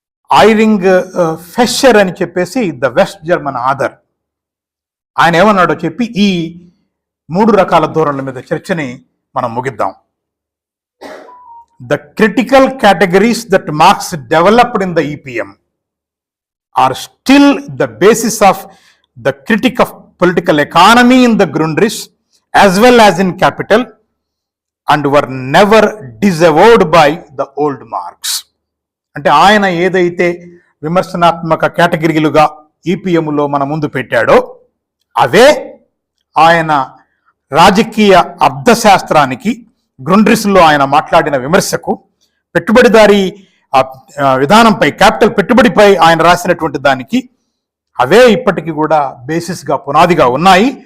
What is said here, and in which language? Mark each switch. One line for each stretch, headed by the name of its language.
Telugu: ఐరింగ్ ఫెషర్ అని చెప్పేసి
English: the West German author,
Telugu: ఆయన ఏమన్నాడో చెప్పి ఈ 3 రకాల ధోరణుల మీద చర్చని మనం ముగిద్దాం.
English: The critical categories that Marx developed in the EPM are still the basis of the critic of political economy in the Grundrisse as well as in Capital, and were never disavowed by the old Marx.
Telugu: అంటే ఆయన ఏదైతే విమర్శనాత్మక కేటగిరీలుగా ఈపీఎంలో మన ముందు పెట్టాడో అవే ఆయన రాజకీయ అర్థశాస్త్రానికి, గ్రుండ్రిస్లో ఆయన మాట్లాడిన విమర్శకు, పెట్టుబడిదారీ విధానంపై, క్యాపిటల్ పెట్టుబడిపై ఆయన రాసినటువంటి దానికి అవే ఇప్పటికీ కూడా బేసిస్గా, పునాదిగా ఉన్నాయి.